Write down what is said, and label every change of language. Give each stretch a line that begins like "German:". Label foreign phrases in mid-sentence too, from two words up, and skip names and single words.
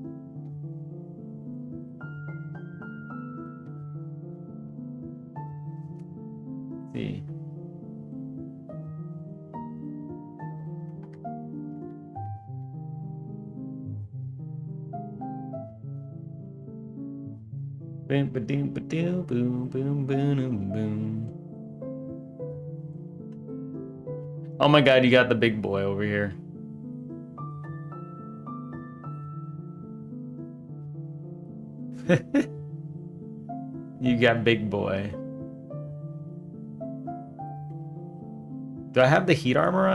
English: Let's see. Boom, ba-doom, ba-doom, boom, boom, boom, boom. Oh my god, you got the big boy over here. You got big boy. Do I have the heat armor on?